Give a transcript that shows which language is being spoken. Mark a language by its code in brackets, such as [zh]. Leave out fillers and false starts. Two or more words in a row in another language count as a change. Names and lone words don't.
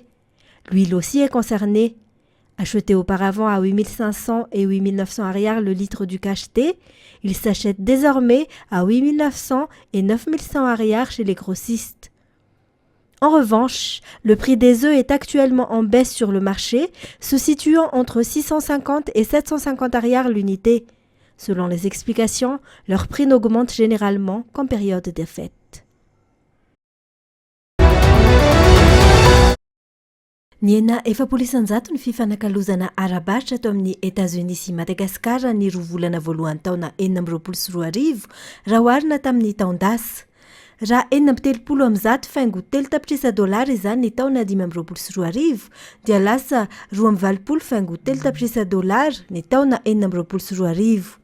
[fr] L'huile aussi est concernée. Acheté auparavant à 8500 et 8900 arrières le litre du cacheté, il s'achète désormais à 8900 et 9100 arrières chez les grossistes. En revanche, le prix des œufs est actuellement en baisse sur le marché, se situant entre 650 et 750 arrières l'unité. Selon les explications, leur prix n'augmente généralement qu'en période des fêtes. [mg] Niena efapolo-isanjato ny fifanakalozana ara-baritra ato amin'ny États-Unis sy Madagasikara ny roa volana voalohany taona 2024 raha oharina tamin'ny taon-dasa. Raha 430 faingo 3 tapitrisa dolary izany ny taona 2024 dia lasa 220 faingo 3 tapitrisa dolary ny taona 2024.